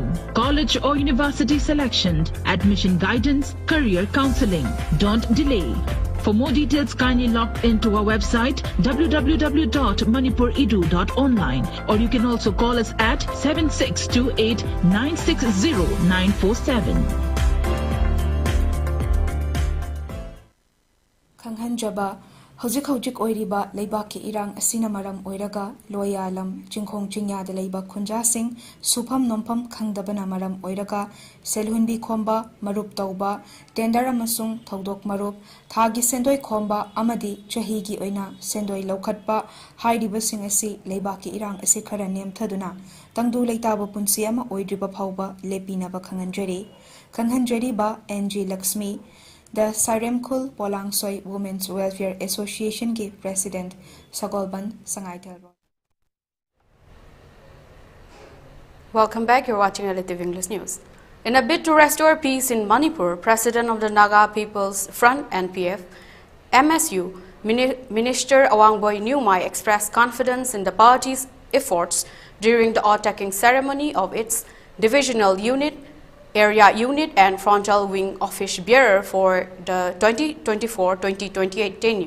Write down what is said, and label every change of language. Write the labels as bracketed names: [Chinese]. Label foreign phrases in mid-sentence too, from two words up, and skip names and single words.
[English] College or university selection, admission guidance, career counseling. Don't delay. For more details, kindly log into our website www.manipuredu.online, or you can also call us at 7628 960 947. [Manipuri] Khanghanjaba hojik oiriba leibaki irang asina maram oiraga loyalam jingkhong jingya da leiba khunja sing supam nompam khangdabana maram oiraga selhunbi khomba marup tauba tender amasung thodok marup thagi sendoi khomba amadi chahi gi oina sendoi lokhatpa hairiba sing asi leibaki irang asi khara nem thaduna tangdu leitaba punsi ama oidriba phauba lepina ba khanghanjari ba NG Lakshmi The Saremkhul Polangsoy Women's Welfare Association के President Sagolban Sangaitel. [English] Welcome back. You're watching ELITETV English News. In a bid to restore peace in Manipur, President of the Naga People's Front (NPF) MSU Minister Awangboy Nyumai expressed confidence in the party's efforts during the oath-taking ceremony of its divisional unit, area unit and frontal wing office bearer for the 2024-2028 tenure.